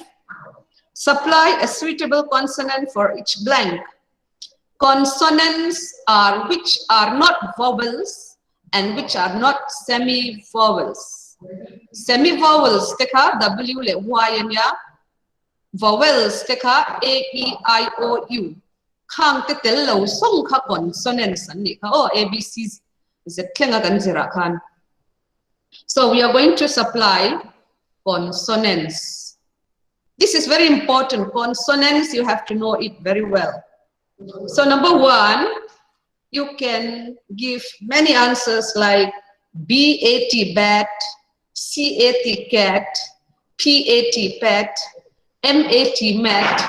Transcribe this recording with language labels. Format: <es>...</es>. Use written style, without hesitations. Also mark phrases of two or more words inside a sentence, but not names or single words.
<en>Supply a suitable consonant for each blank. Consonants are which are not vowels and which are not semi-vowels.</en> <lus>Semi-vowels, teka W le Y nya.</lus> <en>Vowels,</en> <lus>teka A, E, I, O, U. Kang te tel lo song ka consonants ani ka o A, B, C, Z klenga kan zira kan.</lus> <en>So we are going to supply consonants. This is very important. Consonants, you have to know it very well. So number 1, you can give many answers like B-A-T, bat, C-A-T, cat, P-A-T, pet, M-A-T, mat.</en>